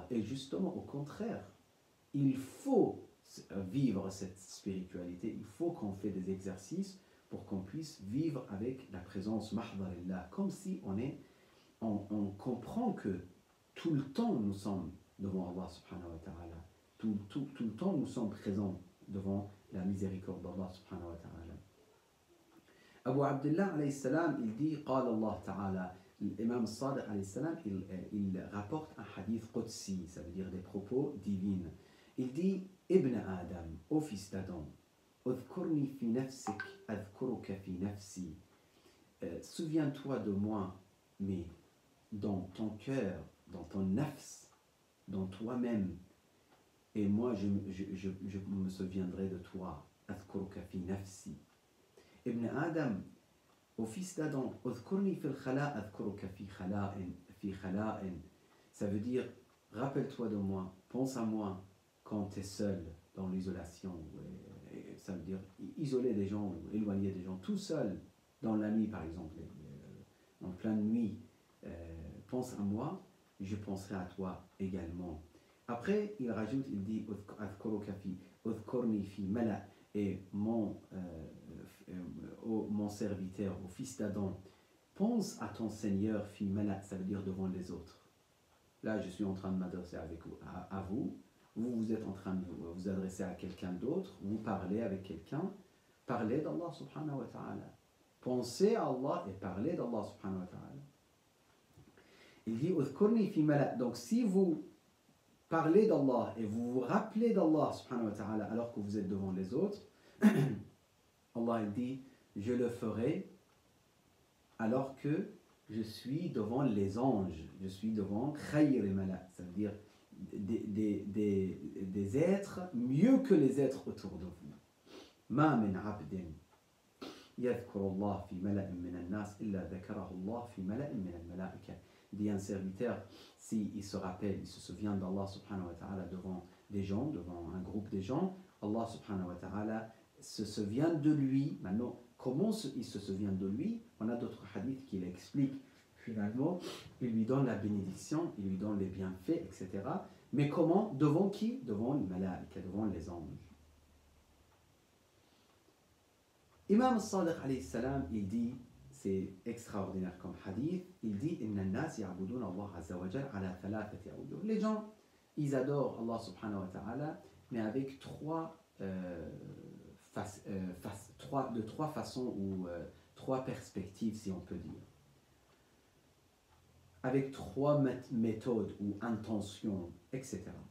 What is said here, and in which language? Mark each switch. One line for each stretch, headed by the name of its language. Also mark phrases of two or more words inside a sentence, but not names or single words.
French: Et justement, au contraire, il faut vivre cette spiritualité, il faut qu'on fait des exercices pour qu'on puisse vivre avec la présence mahdarillah, comme si on comprend que tout le temps nous sommes devant Allah
Arabic: سبحانه وتعالى,
French: tout le temps nous sommes présents devant la miséricorde d'Allah
Arabic: سبحانه وتعالى. أبو عبد الله عليه السلام,
French: il dit,
Arabic: قال الله تعالى,
French: l'imam Sadiq
Arabic: عليه السلام,
French: il rapporte un
Arabic: حديث قدسي,
French: ça veut dire des propos divines. Il dit,
Arabic: ابن آدم,
French: ô fils d'Adam,
Arabic: اذكرني في نفسك أذكرك في نفسي.
French: Souviens-toi de moi, mais dans ton cœur, dans ton nafs, dans toi-même, et moi je me souviendrai de toi.
Arabic: أذكرك في نفسي ابن آدم,
French: au fils d'Adam,
Arabic: اذكرني في الخلاء أذكرك في خلاء.
French: Ça veut dire, rappelle-toi de moi, pense à moi quand tu es seul dans l'isolation. Ça veut dire isoler des gens, éloigner des gens, tout seul, dans la nuit par exemple, en pleine nuit. Pense à moi, je penserai à toi également. Après, il rajoute, il dit
Arabic: اذكرني في ملأ,
French: et mon serviteur, au fils d'Adam, pense à ton Seigneur
Arabic: في ملأ,
French: ça veut dire devant les autres. Là, je suis en train de m'adresser à vous. Vous êtes en train de vous adresser à quelqu'un d'autre, vous parlez avec quelqu'un, parlez d'Allah
Arabic: سبحانه وتعالى.
French: Pensez à Allah et parlez d'Allah
Arabic: سبحانه وتعالى.
French: Il dit,
Arabic: اذكرني في ملأ.
French: Donc si vous parlez d'Allah et vous vous rappelez d'Allah
Arabic: سبحانه وتعالى
French: alors que vous êtes devant les autres, Allah il dit, je le ferai alors que je suis devant les anges, je suis devant khayr et mala, ça veut dire des êtres mieux que les êtres autour de vous.
Arabic: ما من عبد يذكر الله في ملأ من الناس إلا ذكره الله في ملأ من الملائكة.
French: Dit un serviteur, s'il se rappelle, il se souvient d'Allah
Arabic: سبحانه وتعالى
French: devant des gens, devant un groupe de gens, Allah
Arabic: سبحانه وتعالى
French: se souvient de lui. Maintenant, comment il se souvient de lui? On a d'autres hadiths qui l'expliquent. Finalement, il lui donne la bénédiction, il lui donne les bienfaits, etc. Mais comment? Devant qui? Devant les malaïka, devant les anges. Imam Sadiq
Arabic: عليه السلام,
French: il dit, c'est extraordinaire comme hadith, il dit
Arabic: إن الناس يعبدون الله عز وجل على ثلاثة أوجه.
French: Les gens, ils adorent Allah
Arabic: سبحانه وتعالى,
French: mais avec trois façons ou trois perspectives, si on peut dire. Avec trois méthodes ou intentions, etc.